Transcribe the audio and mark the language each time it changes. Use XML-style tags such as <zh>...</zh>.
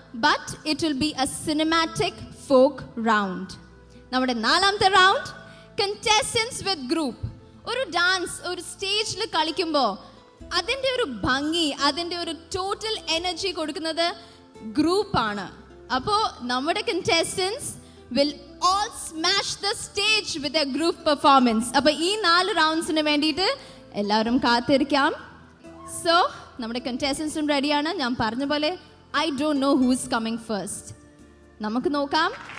<en>But it will be a cinematic folk round.</en> <ml>നമ്മുടെ നാലാമത്തെ round contestants വിത്ത് group. ഒരു dance ഒരു സ്റ്റേജിൽ കളിക്കുമ്പോൾ അതിൻ്റെ ഒരു ഭംഗി, അതിൻ്റെ ഒരു ടോട്ടൽ എനർജി കൊടുക്കുന്നത് ഗ്രൂപ്പാണ്. അപ്പോൾ നമ്മുടെ contestants</ml> <en>will all smash the stage with their group performance.</en> <ml>അപ്പോൾ ഈ 4 റൗണ്ട്സിന് വേണ്ടിയിട്ട് എല്ലാവരും കാത്തിരിക്കാം. സോ നമ്മുടെ കണ്ടസ്റ്റന്റ്സും റെഡിയാണ്. ഞാൻ പറഞ്ഞ പോലെ</ml> <en>I don't know who is coming first.</en> <ml>നമുക്ക് നോക്കാം.</ml>